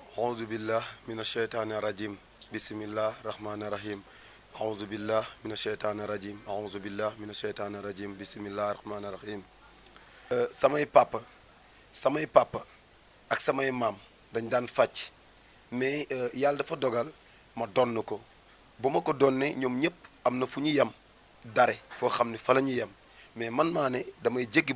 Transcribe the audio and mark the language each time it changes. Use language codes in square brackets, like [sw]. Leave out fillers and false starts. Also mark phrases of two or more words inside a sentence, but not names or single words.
[ar] أعوذ بالله من الشيطان الرجيم بسم الله الرحمن الرحيم أعوذ بالله من الشيطان الرجيم أعوذ بالله من الشيطان الرجيم بسم الله الرحمن الرحيم [wo] samay papa ak samay maam dañ daan fàcc mais yàlla dafa dogal ma donn ko ba ma ko donnee ñoom ñëpp am na fu ñu yem dare foo xam ne fa la ñu yem mais man maa ne damay